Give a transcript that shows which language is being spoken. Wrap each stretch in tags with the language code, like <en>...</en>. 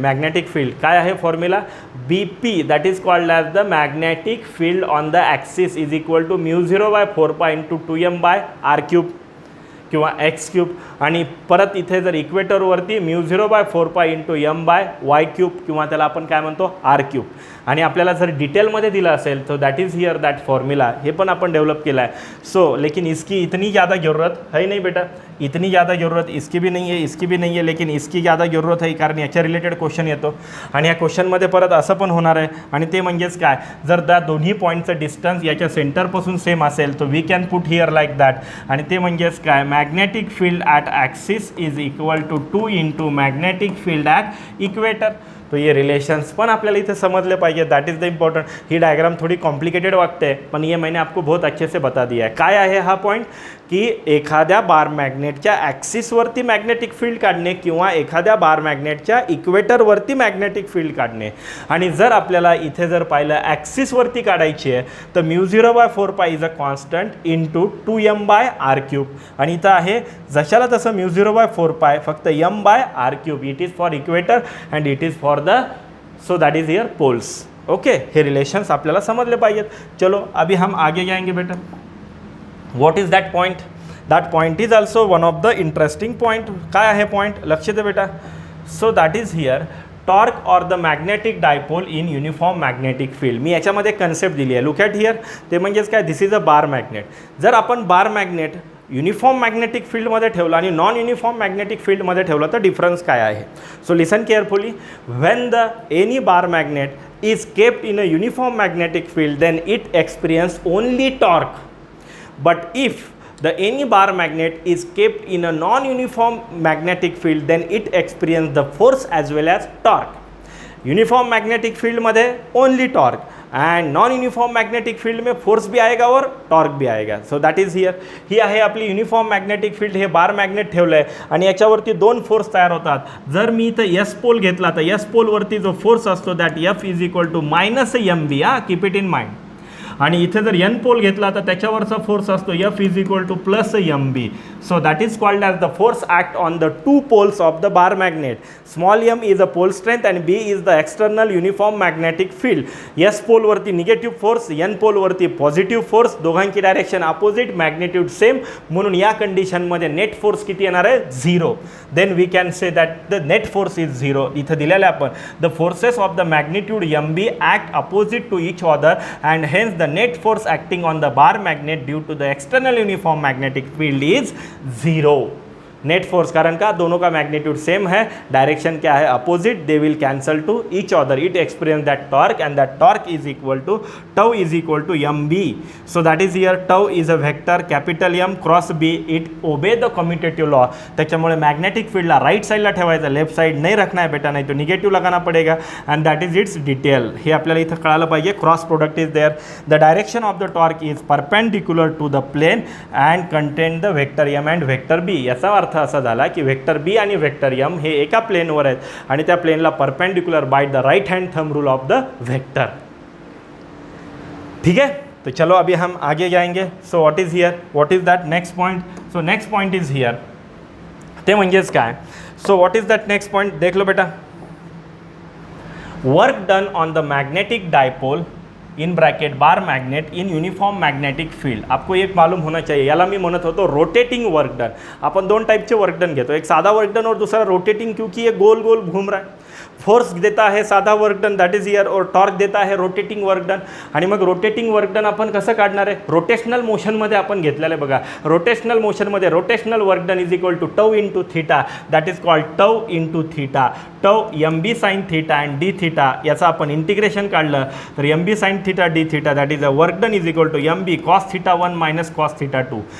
<en>magnetic field</en> <mr>काय आहे</mr> <en>formula, BP that is called as the magnetic field on the axis is equal to μ0/4π into 2m/r³</en> <mr>किंवा</mr> <en>x³.</en> <mr>आणि परत इथे जर इक्वेटरवरती μ0/4π इंटू m/y³ किंवा त्याला आपण काय म्हणतो r³. आणि आपल्याला जर डिटेलमध्ये दिलं असेल तो that is here that formula. हे पण आपण डेव्हलप केला आहे.</mr> <hi>सो लेकिन इसकी इतनी ज़्यादा ज़रूरत है नहीं बेटा, इतनी ज़्यादा ज़रूरत इसकी भी नहीं है, इसकी भी नहीं है, लेकिन इसकी ज़्यादा ज़रूरत</hi> <mr>आहे कारण याच्या रिलेटेड क्वेश्चन येतो. आणि या क्वेश्चनमध्ये परत असं पण होणार आहे. आणि ते म्हणजेच काय, जर त्या दोन्ही पॉईंटचं डिस्टन्स याच्या सेंटरपासून सेम असेल तर</mr> <en>We can put here like that.</en> <mr>आणि ते म्हणजेच काय,</mr> <en>Magnetic field at axis is equal to 2 into magnetic field at equator.</en> <hi>तो ये</hi> <mr>रिलेशन्स पण आपल्याला इथे समजले पाहिजे.</mr> <en>That is the important.</en> <mr>He</mr> <hi>diagram थोड़ी कॉम्प्लिकेटेड</hi> <mr>वाटते</mr> <hi>है</hi> <mr>पण</mr> <hi>ये मैंने आपको बहुत अच्छे से बता दिया है.</hi> <mr>काय आहे हा पॉईंट की एखाद्या बार मॅग्नेटच्या ॲक्सिसवरती मॅग्नेटिक फील्ड काढणे किंवा एखाद्या बार मॅग्नेटच्या इक्वेटरवरती मॅग्नेटिक फील्ड काढणे. आणि जर आपल्याला इथे जर पाहिलं ॲक्सिसवरती काढायची आहे तर μ0/4π</mr> <en>is a constant</en> <mr>into 2m/r³. आणि इथं आहे जशाला तसं μ0/4π फक्त m/r³.</mr> <en>It is for equator and it is for the, so that is here poles.</en> <mr>Okay, हे रिलेशन्स आपल्याला समजले पाहिजेत.</mr> <hi>चलो अभी हम आगे जाएंगे बेटा.</hi> <en>What is that point? That point is also one of the interesting point.</en> <mr>काय आहे पॉईंट, लक्ष दे बेटा.</mr> <en>So that is here torque or the magnetic dipole in uniform magnetic field.</en> <mr>मी याच्यामध्ये कन्सेप्ट दिली आहे.</mr> <en>Look at here.</en> <mr>ते म्हणजेच काय,</mr> <en>This is a bar magnet.</en> <mr>जर आपण बार मॅग्नेट युनिफॉर्म मॅग्नेटिक फील्डमध्ये ठेवलं आणि नॉन युनिफॉर्म मॅग्नेटिक फील्डमध्ये ठेवलं तर डिफरन्स काय आहे.</mr> <en>So listen carefully. When the any bar magnet is kept in a uniform magnetic field then it experience only torque. But if the any bar magnet is kept in a non-uniform magnetic field then it experiences the force as well as torque. Uniform magnetic field</en> <mr>मध्ये</mr> <en>only torque and non-uniform magnetic field में force</en> <hi>भी आएगा और torque भी आएगा.</hi> <en>So that is here.</en> <mr>ही आहे आपली uniform magnetic field. हे बार मॅग्नेट ठेवलं आहे आणि याच्यावरती दोन फोर्स तयार होतात. जर मी इथं S पोल घेतला तर S पोलवरती जो फोर्स असतो</mr> <en>That F is equal to -mv. Keep it in mind.</en> <mr>आणि इथे जर N पोल घेतला तर त्याच्यावरचा फोर्स असतो F is equal to +mb.</mr> <en>So that is called as the force act on the two poles of the bar magnet. Small m is a pole strength and b is the external uniform magnetic field.</en> <mr>S पोलवरती negative force, N पोलवरती positive force, दोघांची direction opposite, magnitude same. म्हणून या कंडिशनमध्ये net force किती येणार आहे, 0.</mr> <en>Then we can say that the net force is 0.</en> <mr>इथं दिलेलं आहे आपण</mr> <en>The forces of the magnitude mb act opposite to each other and hence the net force acting on the bar magnet due to the external uniform magnetic field is 0. Net force, कारण का</en> <hi>दोनों का magnitude same है, direction क्या है</hi> <en>Opposite, they will cancel to each other, it experience that torque and that torque is equal to tau is equal to M B. So that is here tau is a vector capital M cross B, it obey the commutative law.</en> <mr>त्याच्यामुळे magnetic फील्डला right साईडला ठेवायचं,</mr> <hi>left side नहीं रखना है बेटा, नहीं तो negative लगाना पडेगा.</hi> <en>And that is its detail.</en> <mr>हे आपल्याला इथं कळालं पाहिजे.</mr> <en>Cross product is there. The direction of the torque is perpendicular to the plane and contain the vector M and vector B.</en> <mr>याचा अर्थ असा झाला की वेक्टर बी आणि वेक्टर एम हे एका प्लेनवर आहेत आणि त्या प्लेनला perpendicular</mr> <en>By the right hand thumb rule of the vector.</en> <hi>ठीक है, तो चलो अभी हम आगे जाएंगे.</hi> <en>So what is here, what is that next point. So next point is here,</en> <mr>ते म्हणजेच काय.</mr> <en>so what is that next point,</en> <hi>देख लो बेटा.</hi> <en>Work done on the magnetic dipole in bracket bar magnet in uniform magnetic field.</en> <hi>आपको एक मालूम होना चाहिए,</hi> <mr>याला मी म्हणत होतो</mr> <hi>रोटेटिंग वर्क डन.</hi> <mr>आपण दोन टाइपचे वर्क डन घेतो, एक साधा वर्क डन</mr> <hi>और दूसरा रोटेटिंग, क्योंकि ये गोल गोल घूम रहा है. फोर्स देता है साधा work done, that is here, और टॉर्क देता है रोटेटिंग वर्क डन.</hi> <mr>आणि मग रोटेटिंग वर्क डन आपण कसं काढणार आहे, रोटेशनल मोशनमध्ये आपण घेतलेलं आहे बघा. Rotational मोशनमध्ये</mr> <en>Rotational work done is equal to tau into theta, that is called tau into theta. Tau M B sine theta and d theta,</en> <mr>याचं आपण इंटिग्रेशन काढलं तर</mr> <en>M B sine theta d theta that is a work done is equal to M B cos theta 1 minus cos theta 2.</en>